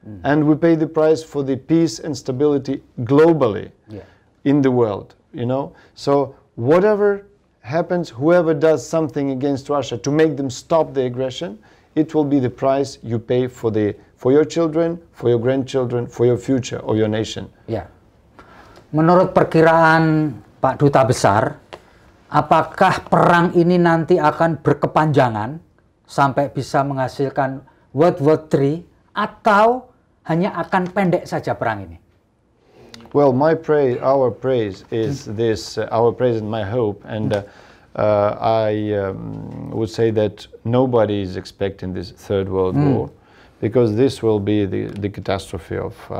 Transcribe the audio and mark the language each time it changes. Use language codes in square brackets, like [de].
[en] And we pay the price for the peace and stability globally in the world, you know. So whatever happens, whoever does something against Russia to make them stop the aggression, it will be the price you pay for your children, for your grandchildren, for your future or your nation. [id] Ya. Menurut perkiraan Pak Duta Besar, apakah perang ini nanti akan berkepanjangan sampai bisa menghasilkan World War III atau hanya akan pendek saja perang ini? [en] Well, our praise is this, our praise and my hope, and I would say that nobody is expecting this third world war, because this will be the catastrophe of